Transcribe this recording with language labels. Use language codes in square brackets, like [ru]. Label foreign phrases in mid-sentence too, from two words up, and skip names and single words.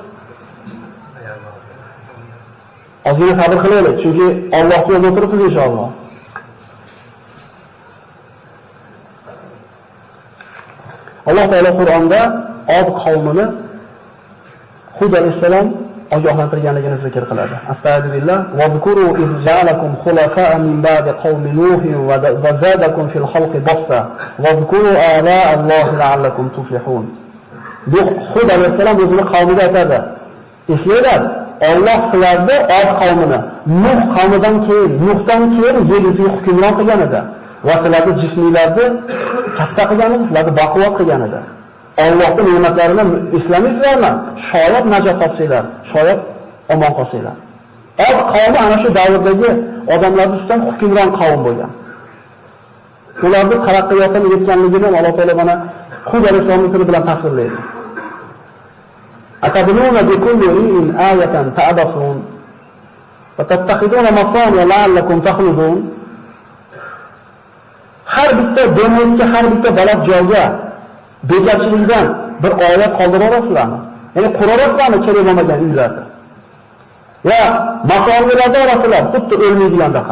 [uz] Ozgina sabr qilaylik, chunki Allohga yo'lda o'tiribmiz inshaalloh. Alloh taolo Qur'onda Od qavmini Hud alayhisalom ogohlantirganligini zikr qiladi. [ar] أستغفر الله واذكروا إذ جعلكم خلفاء من بعد قوم نوح وزادكم في الخلق بسطة واذكروا آلاء الله لعلكم تفلحون. [uz] Bu Hud alayhisalom o'zining qavmiga aytadi. Eslanglar, Alloh sizlarni Od qavmini Nuh qavmidan keyin, Nuhdan keyin yer yuziga hukmron qilgan edi. va sizlarni jisminglarni katta qilgani, sizlarni baquvvat qilganida. Allohning ne'matlarini eslamaysizlarmi? Shoyat najot topsanglar, shoyat omon qolsanglar. Od qavmi ana shu davrdagi odamlarning ustidan hukmron qavm bo'lgan. Ularning taraqqiyotini yetganligini Alloh taolo mana Hud alayhisolamning tili bilan tasvirlaydi. [ar] أتبنون بكل ريع آية تعبثون وتتخذون مصانع لعلكم تخلدون. [uz] Har bitta dengizga, har bitta baland joyga bekorchilikdan bir oyat qoldira olasizlarmi? Ya'ni qurorasizlarmi kerak bo'lmagan uylarni? Ya masoniyalarda orasizlar, xuddi o'lmaydigandaqa.